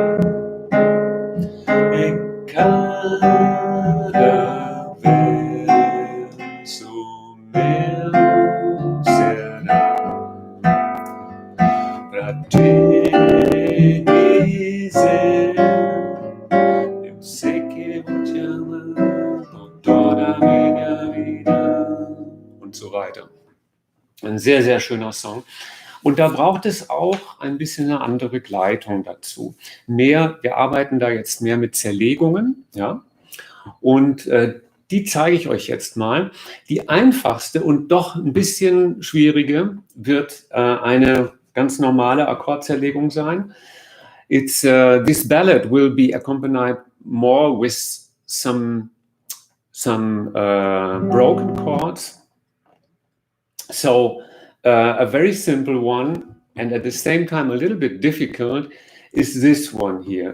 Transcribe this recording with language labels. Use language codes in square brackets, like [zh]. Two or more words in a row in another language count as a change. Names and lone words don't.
[pt] Em cada verso meu será pra te dizer. Eu sei que vou te amar por toda a minha vida. [de] Und so weiter. Ein sehr, sehr schöner Song. Und da braucht es auch ein bisschen eine andere Gleitung dazu. Wir arbeiten da jetzt mehr mit Zerlegungen, ja. Und die zeige ich euch jetzt mal. Die einfachste und doch ein bisschen schwierige wird eine ganz normale Akkordzerlegung sein. [en] This ballad will be accompanied more with some broken chords. So a very simple one, and at the same time a little bit difficult, is this one here.